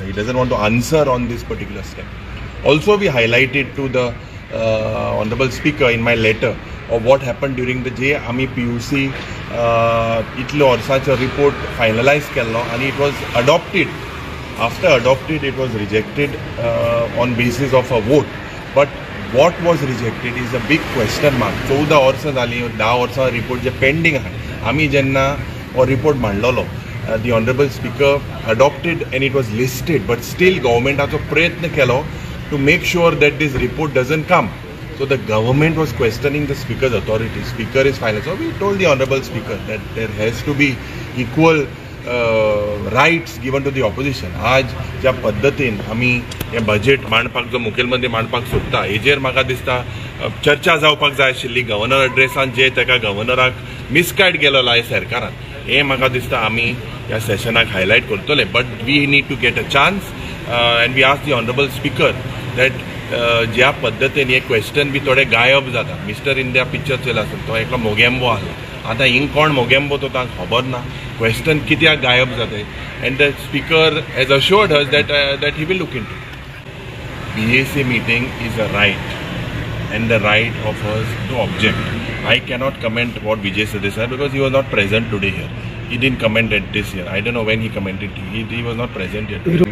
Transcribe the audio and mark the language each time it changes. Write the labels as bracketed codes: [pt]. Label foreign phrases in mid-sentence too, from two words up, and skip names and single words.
[en] He doesn't want to answer on this particular step. Also, we highlighted to the Honorable Speaker in my letter of what happened during the J. [kok] Ami PUC itlo [en] or such a report finalized kello, and it was adopted. After adopted, it was rejected on basis of a vote. But what was rejected is a big question mark. [kok] 14 वर्सां जाली, 10 वर्सां report जे pending आहे. आमी जेन्ना or report mandalo, [en] the Honorable Speaker adopted and it was listed, but still government has a [kok] prayatna kelo [en] to make sure that this report doesn't come. So the government was questioning the Speaker's authority. Speaker is final. So we told the Honorable Speaker that there has to be equal rights given to the opposition. [kok] आज ज्या पद्धतीन आमी हे बजेट मांडपाक जो मुखेलमंत्री मांडपाक सोदता, हेजेर म्हाका दिसता चर्चा जावपाक जाय आशिल्ली. गव्हर्नर एड्रेसान जे तेका गव्हर्नराक मिसगायड केलेलो आहे सरकारान, हे म्हाका दिसता आमी ह्या सेशनाक हायलायट करतले. [en] But we need to get a chance and we ask the Honorable Speaker that [kok] ज्या पद्धतीन हे क्वेश्चन बी थोडे गायब जाता. मिस्टर इंडिया पिक्चर चयला आसता, तो एकलो मोगेंबो आसलो. आतां हिंग कोण मोगेंबो तो तांकां खबर ना. क्वेश्चन कित्याक गायब जाताय? [en] And the Speaker has assured us that he will look into it. BAC meeting is a right and the right of us to object. I cannot comment what Vijay Sadeh said because he was not present today here. He didn't comment at this here. I don't know when he commented. He was not present here today.